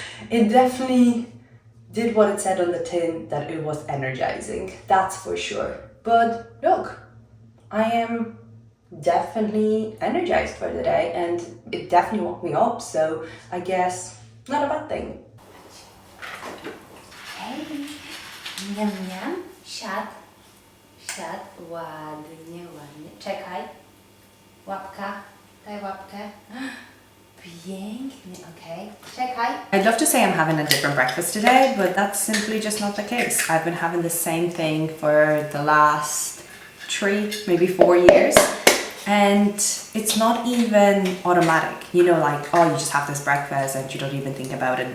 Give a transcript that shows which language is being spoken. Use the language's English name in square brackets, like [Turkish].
[English] It definitely did what it said on the tin, that it was energizing, that's for sure. But look, I am definitely energized for the day, and it definitely woke me up, so I guess not a bad thing. [Polish] Hej, miam miam, siad, ładnie, czekaj, łapka, daj łapkę, pięknie, okay, czekaj. [English] I'd love to say I'm having a different breakfast today, but that's simply just not the case. I've been having the same thing for the last 3, maybe 4 years. And it's not even automatic, you know, like, oh, you just have this breakfast and you don't even think about it.